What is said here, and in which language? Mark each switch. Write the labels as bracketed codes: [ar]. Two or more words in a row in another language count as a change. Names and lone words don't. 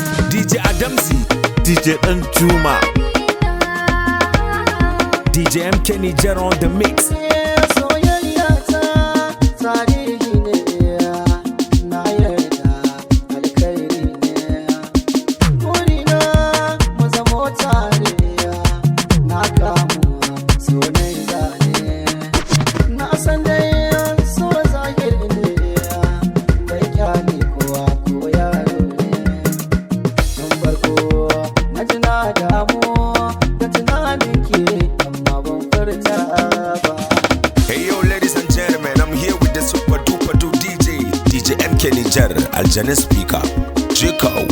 [en] D J Adamsi. D J Danjuma. D J M K Niger on the mix. [ha] Soyayya ta tarihi ne, na yarda alkhairi ne. Burina mu zamo tare, na kamu so na yi zane. Na san dai so zahiri ne, bai kyale kowa ko yaro ne. Tun farko na ji na damu da tunanin ki, amma ban furta ba. [en] Hey yo, ladies and gentlemen, I'm here with the super duper du D J, D J M K Niger, Aljanin speaker, Chico.